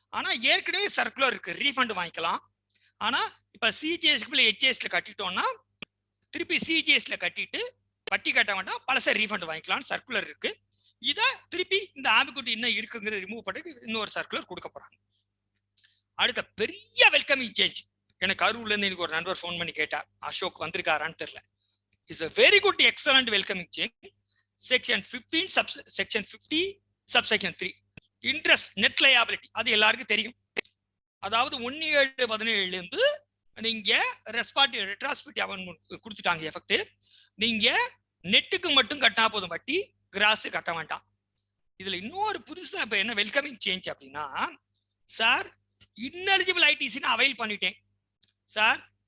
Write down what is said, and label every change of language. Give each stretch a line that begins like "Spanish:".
Tamil: ஆனா ஏற்கனவே சர்க்குலர் இருக்கு, ரீஃபண்ட் வாங்கிக்கலாம். ஆனா இப்ப சிஜிஎஸ்க்கு ஹெச்எஸ்ல கட்டிட்டோம்னா திருப்பி சிஜிஎஸ்ல கட்டிட்டு வட்டி கட்ட வேண்டாம், பழச ரீஃபண்ட் வாங்கிக்கலாம், சர்க்குலர் இருக்கு. இத திருப்பி இந்த ஆம்பிகுட்டி என்ன இருக்குங்கிறது ரிமூவ் பண்ணிட்டு இன்னொரு சர்க்குலர் கொடுக்க போறாங்க. அடுத்த பெரிய வெல்கமிங் சேஞ்ச். எனக்கு கரூர்ல இருந்து எனக்கு ஒரு நண்பர் ஃபோன் பண்ணி கேட்டார், அசோக் வந்திருக்காரான்னு தெரியல.
English: It's a very good excellent welcoming change. Section 15 Section 50 subsection 3 interest net liability
Tamil: அது எல்லாருக்கும் தெரியும். அதாவது 1/7/17 இருந்து நீங்க ரெட்ராஸ்பெக்டிவ் அமெண்ட்மென்ட் கொடுத்துட்டாங்க எஃபெக்ட். நீங்க நெட்டுக்கு மட்டும் கட்டினா போதும், வட்டி கிராஸ் கட்ட வேண்டாம். இதுல இன்னொரு புதுசா இப்ப என்ன வெல்கமிங் சேஞ்ச் அப்படின்னா, சார் இன்எலிஜிபிள் ஐடிசின்னு அவைல் பண்ணிட்டேன் சார்.